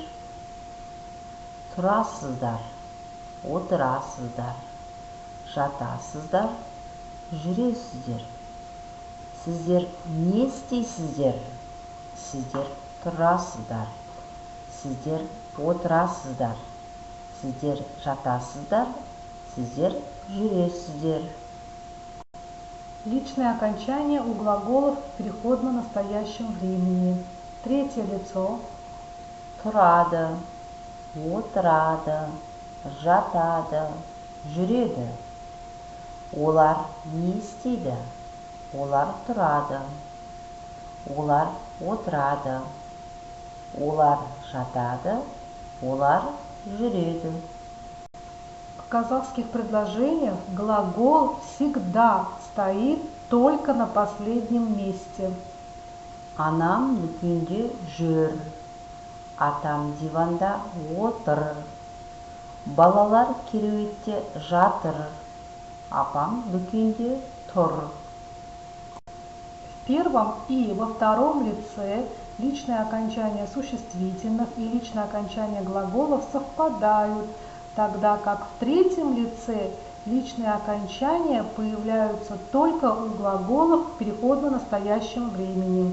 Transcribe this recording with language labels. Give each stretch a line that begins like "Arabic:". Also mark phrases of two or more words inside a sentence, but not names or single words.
Kazakh: Тұрасыздар, отырасыздар, жатасыздар, жүресіздер. Сіздер не істейсіздер? Сіздер тұрасыздар, сіздер отырасыздар, сіздер жатасыздар, сіздер жүресіздер.
Russian: Личные окончания у глаголов в переходно-настоящем времени. Третье лицо.
Kazakh: Тұрады, отырады, жатады, жүреді. Олар не істейді? Олар тұрады, олар отырады, олар жатады, олар жүреді.
Russian: В казахских предложениях глагол всегда стоит только на последнем месте.
Kazakh: Анам дүкенде жүр, атам диванда отыр, балалар кереуетте жатыр, апам дүкенде тұр.
Russian: В первом и во втором лице личные окончания существительных и личные окончания глаголов совпадают, тогда как в третьем лице личные окончания появляются только у глаголов в переходно-настоящем времени.